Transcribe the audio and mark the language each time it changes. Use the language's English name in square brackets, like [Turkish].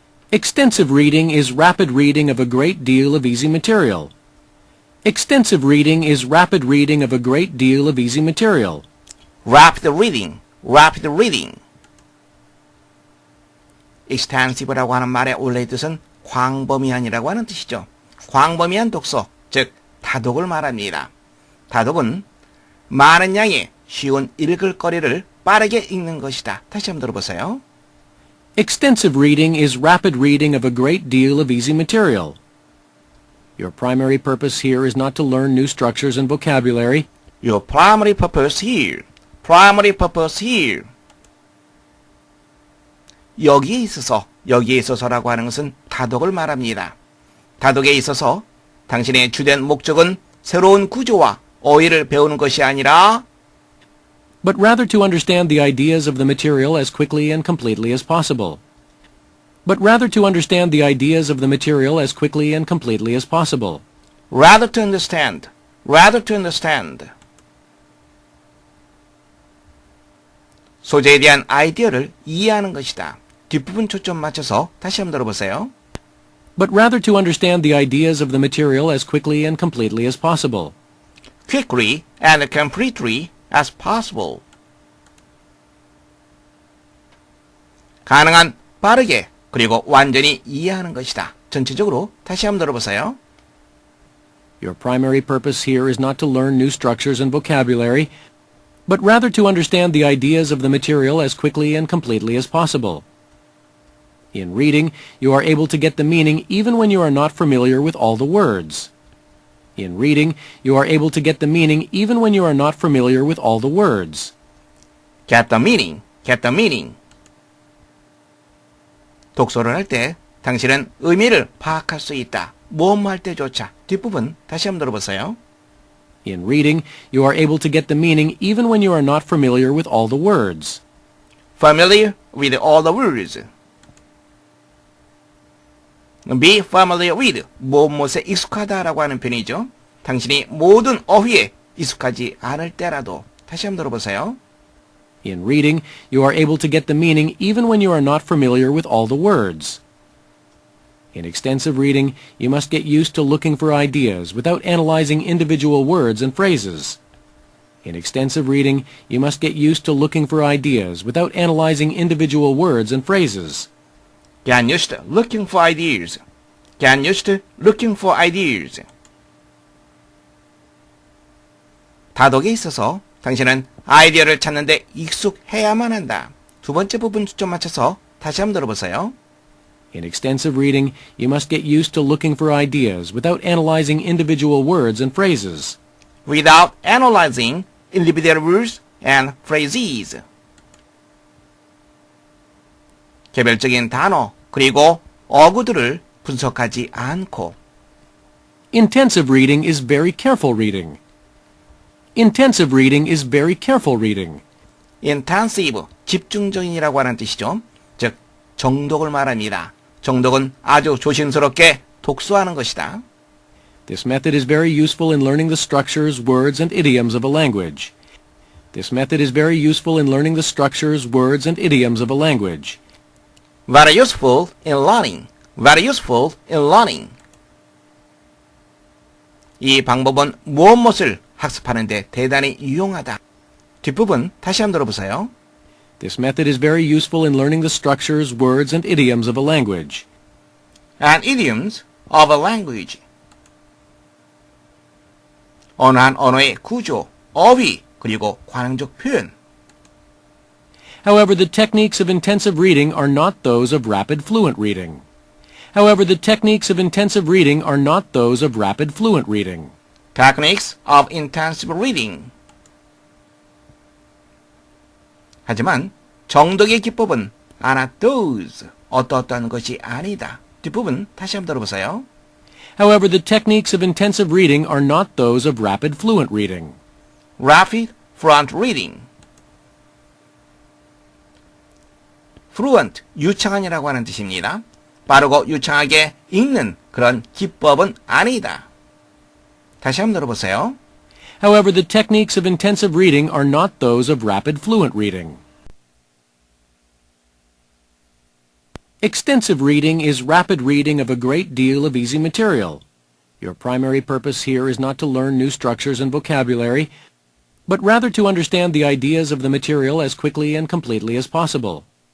[English] Extensive reading is rapid reading of a great deal of easy material. Extensive reading is rapid reading of a great deal of easy material. Rapid reading, rapid reading. [Korean] extensive라고 하는 말의 원래의 뜻은 광범위한이라고 하는 뜻이죠. 광범위한 독서, 즉 다독을 말합니다. 다독은 많은 양의 쉬운 읽을 거리를 빠르게 읽는 것이다. 다시 한번 들어보세요. [English] Extensive reading is rapid reading of a great deal of easy material. Your primary purpose here is not to learn new structures and vocabulary. Your primary purpose here. Primary purpose here. [Korean] 여기에 있어서라고 하는 것은 다독을 말합니다. 다독에 있어서 당신의 주된 목적은 새로운 구조와 어휘를 배우는 것이 아니라 [English] but rather to understand the ideas of the material as quickly and completely as possible. But rather to understand the ideas of the material as quickly and completely as possible. Rather to understand. Rather to understand. [Korean] 소재에 대한 아이디어를 이해하는 것이다. 뒷부분 초점 맞춰서 다시 한번 들어보세요. [English] But rather to understand the ideas of the material as quickly and completely as possible. Quickly and completely as possible. [Korean] 가능한 빠르게 그리고 완전히 이해하는 것이다. 전체적으로 다시 한번 들어보세요. [English] Your primary purpose here is not to learn new structures and vocabulary, but rather to understand the ideas of the material as quickly and completely as possible. In reading, you are able to get the meaning even when you are not familiar with all the words. In reading, you are able to get the meaning even when you are not familiar with all the words. Get the meaning. Get the meaning. [Korean] 독서를 할 때 당신은 의미를 파악할 수 있다. 모험할 때조차. 뒷부분 다시 한번 들어보세요. [English] In reading, you are able to get the meaning even when you are not familiar with all the words. Familiar with all the words. Be familiar with, [Korean] 무엇에 익숙하다라고 하는 표현이죠. 당신이 모든 어휘에 익숙하지 않을 때라도. 다시 한번 들어보세요. [English] In reading, you are able to get the meaning even when you are not familiar with all the words. In extensive reading, you must get used to looking for ideas without analyzing individual words and phrases. In extensive reading, you must get used to looking for ideas without analyzing individual words and phrases. Get used to looking for ideas. Get used to looking for ideas. [Korean] 다독에 있어서 당신은 아이디어를 찾는데 익숙해야만 한다. 두 번째 부분 초점 맞춰서 다시 한번 들어보세요. [English] In extensive reading, you must get used to looking for ideas without analyzing individual words and phrases. Without analyzing individual words and phrases. [Korean] 개별적인 단어 그리고 어구들을 분석하지 않고. [English] Intensive reading is very careful reading. Intensive reading is very careful reading. [Korean] Intensive, 집중적인이라고 하는 뜻이죠. 즉, 정독을 말합니다. 정독은 아주 조심스럽게 독서하는 것이다. [English] This method is very useful in learning the structures, words, and idioms of a language. This method is very useful in learning the structures, words, and idioms of a language. Very useful in learning. Very useful in learning. [Korean] 이 방법은 무엇을 학습하는 데 대단히 유용하다. 뒷부분 다시 한번 들어보세요. [English] This method is very useful in learning the structures, words, and idioms of a language. And idioms of a language. [Korean] 어느 한 언어의 구조, 어휘, 그리고 관용적 표현. [English] However, the techniques of intensive reading are not those of rapid fluent reading. However, the techniques of intensive reading are not those of rapid fluent reading. Techniques of intensive reading. [Korean] 하지만 정독의 기법은 [English] are those, [Korean] 어떠한 것이 아니다. 뒷부분 다시 한번 들어보세요. [English] However, the techniques of intensive reading are not those of rapid fluent reading. Rapid fluent reading. [Korean] fluent, 유창한이라고 하는 뜻입니다. 빠르고 유창하게 읽는 그런 기법은 아니다. 다시 한번 들어보세요. [English] However, the techniques of intensive reading are not those of rapid fluent reading. Extensive reading is rapid reading of a great deal of easy material. Your primary purpose here is not to learn new structures and vocabulary, but rather to understand the ideas of the material as quickly and completely as possible.